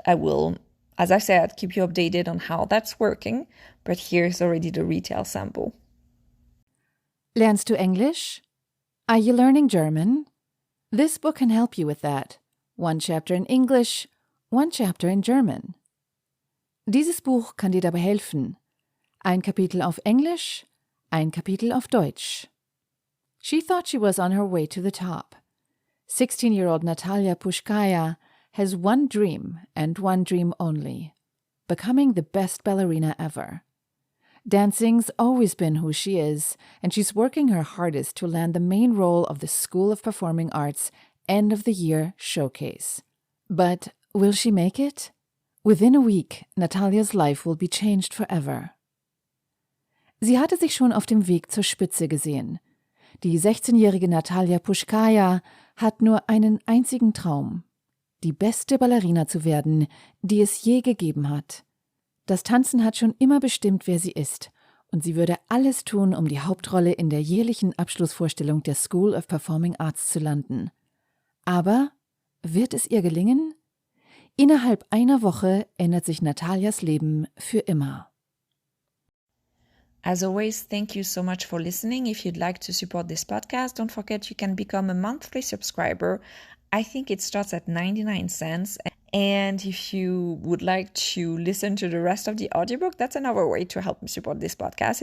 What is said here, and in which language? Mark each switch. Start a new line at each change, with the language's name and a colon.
English: I will, as I said, keep you updated on how that's working, but here's already the retail sample.
German: Lernst du Englisch?
English: Are you learning German? This book can help you with that. One chapter in English, one chapter in German.
German: Dieses Buch kann dir dabei helfen. Ein Kapitel auf Englisch, ein Kapitel auf Deutsch.
English: She thought she was on her way to the top. 16-year-old Natalia Pushkaya has one dream and one dream only: becoming the best ballerina ever. Dancing's always been who she is, and she's working her hardest to land the main role of the School of Performing Arts End of the Year Showcase. But will she make it? Within a week, Natalia's life will be changed forever.
German: Sie hatte sich schon auf dem Weg zur Spitze gesehen. Die 16-jährige Natalia Pushkaya hat nur einen einzigen Traum: die beste Ballerina zu werden, die es je gegeben hat. Das Tanzen hat schon immer bestimmt, wer sie ist, und sie würde alles tun, um die Hauptrolle in der jährlichen Abschlussvorstellung der School of Performing Arts zu landen. Aber wird es ihr gelingen? Innerhalb einer Woche ändert sich Natalias Leben für immer.
English: As always, thank you so much for listening. If you'd like to support this podcast, don't forget you can become a monthly subscriber. I think it starts at 99 cents. And if you would like to listen to the rest of the audiobook, that's another way to help me support this podcast.